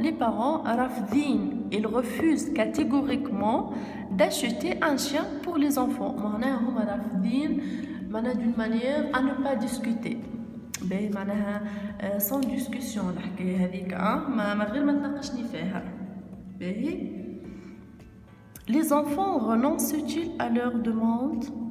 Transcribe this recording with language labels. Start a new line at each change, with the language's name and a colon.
French: Les parents
Arabic: رافضين،
French: ils refusent catégoriquement d'acheter un chien pour les enfants.
Arabic: معناها هما رافضين معناها
French: d'une manière à ne pas discuter.
Arabic: باهي معناها
French: sans discussion
Arabic: الحكاية هذيك ما غير ما تناقشني فيها. باهي.
French: Les enfants renoncent-ils à leur demande?